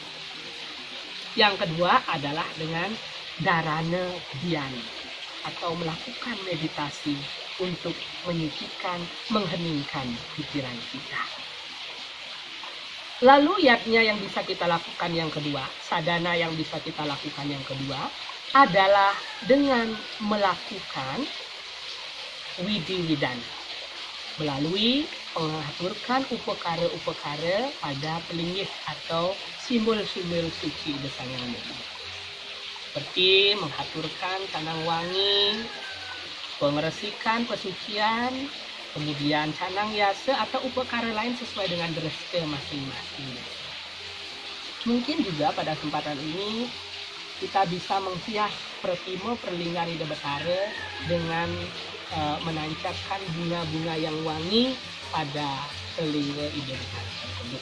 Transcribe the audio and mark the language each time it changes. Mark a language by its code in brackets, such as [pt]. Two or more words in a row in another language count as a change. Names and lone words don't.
[id] Yang kedua adalah dengan [sa] dharana dhyana [id] atau melakukan meditasi untuk menyucikan, mengheningkan pikiran kita. Lalu yatnya yang bisa kita lakukan yang kedua, sadana yang bisa kita lakukan yang kedua adalah dengan melakukan widi-widana melalui mengaturkan upakara-upakara pada pelinggih atau simbol-simbol suci Ida Sang Hyang Widi. Seperti mengaturkan canang wangi, pengeresikan pesucian, kemudian canang yasa atau upakara lain sesuai dengan dresta masing-masing. Mungkin juga pada kesempatan ini kita bisa menghias pertimo perlinggan Ida Betara dengan menancapkan bunga-bunga yang wangi pada telinga Ida Betara tersebut.